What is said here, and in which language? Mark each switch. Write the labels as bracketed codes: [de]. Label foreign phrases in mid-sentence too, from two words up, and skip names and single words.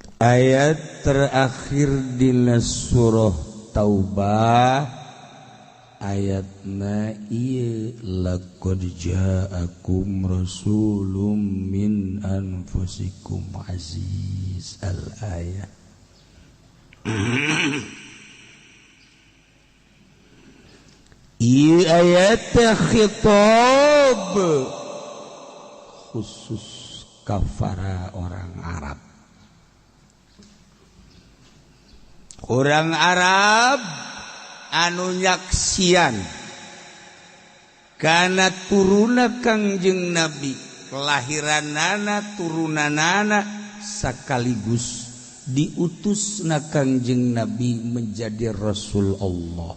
[su] ayat terakhir di surah Taubah ayatna ieu [ar] لقد جاءكم رسول من أنفسكم عزيز [su] al ayat. Ieu ayat khitab khusus kafara orang Arab. Orang Arab anu nyaksian kana turuna Kangjeng Nabi, kelahiranana turunanana sakaligus diutusna Kangjeng Nabi menjadi Rasul Allah.